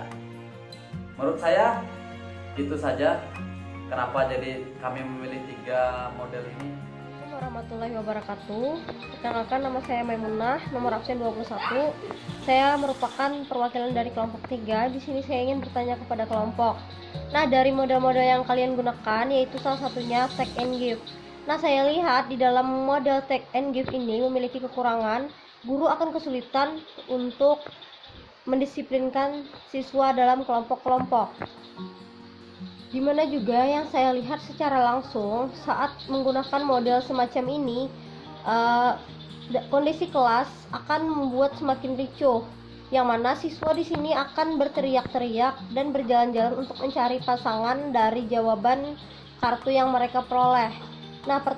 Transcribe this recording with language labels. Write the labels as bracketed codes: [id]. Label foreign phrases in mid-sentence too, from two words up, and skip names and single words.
[id] Menurut saya itu saja kenapa jadi kami memilih 3 model ini. [ar] السلام عليكم ورحمة الله وبركاته. [id] Perkenalkan, nama saya Maimunah, nomor absen 21. Saya merupakan perwakilan dari kelompok 3. Di sini saya ingin bertanya kepada kelompok. Nah, dari model-model yang kalian gunakan, yaitu salah satunya [en] take and give. [id] Nah, saya lihat di dalam model [en] take and give [id] ini memiliki kekurangan. Guru akan kesulitan untuk mendisiplinkan siswa dalam kelompok-kelompok. Dimana juga yang saya lihat secara langsung saat menggunakan model semacam ini, kondisi kelas akan membuat semakin ricuh, yang mana siswa di sini akan berteriak-teriak dan berjalan-jalan untuk mencari pasangan dari jawaban kartu yang mereka peroleh.